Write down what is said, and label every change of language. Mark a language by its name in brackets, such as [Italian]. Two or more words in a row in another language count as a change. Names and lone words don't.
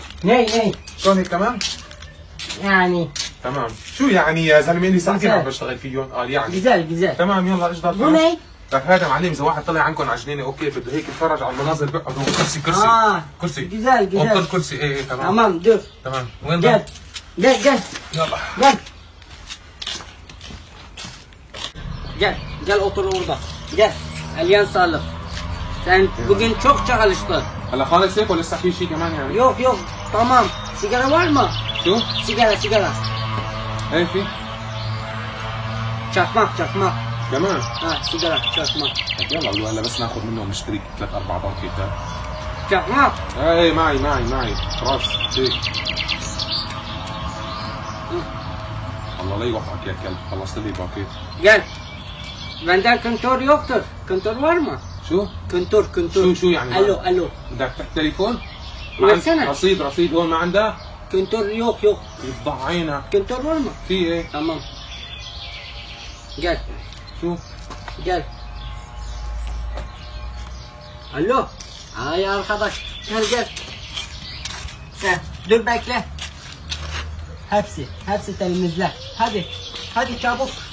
[Arabic] ني شلون هيك تمام؟ يعني تمام. شو يعني يا زلمه لي ساعتين عم بشتغل فيهم؟ يعني [Turkish] güzel. [Arabic] تمام يلا اجدر. [Turkish] Bu ne؟ [Arabic] لك هذا معلم اذا واحد طلع عنكم على جنينه اوكي بده هيك يتفرج على المناظر بيقعدوا كرسي كرسي. [Turkish] Güzel. [Arabic] اوضه الكرسي ايه تمام. [Turkish] Tamam dur. [Arabic] تمام وين [Turkish] Gel. [Arabic] يلا [Turkish] Gel otur orada. Gel. Elyan sağlık. Sen bugün çok çalıştın. [Arabic] هلا خالص هيك ولا لسه في شيء كمان يعني؟ [Turkish] Yok. Tamam. Sigara var mı? [Arabic] شو؟ [Turkish] Sigara. [Arabic] ايه في [Turkish] Çakmak. [Arabic] كمان. [Turkish] Ha sigara çakmak. [Arabic] يلا هلا بس ناخذ منهم نشتري 3-4 باكيتات. [Turkish] Çakmak. [Arabic] ايه معي خلاص هيك. الله لا يوفقك يا كلب خلصت لي باكيت. [Turkish] Gel. Benden kontör yoktur. Kontör var mı? [Arabic] شو؟ [Turkish] Kontör. [Arabic] شو يعني؟ [Turkish] Alo. [Arabic] بدك تحت تليفون؟ [Turkish] versene. [Arabic] رصيد هون ما عندك؟ [Turkish] Kontör yok. [Arabic] يفضح عينك. [Turkish] Kontör var mı? [Arabic] في ايه؟ [Turkish] Tamam. Gel. [Arabic] شو؟ [Turkish] Gel. Alo. Ay arkadaş. Gel. Dur bekle. Hepsi temizle. Hadi çabuk.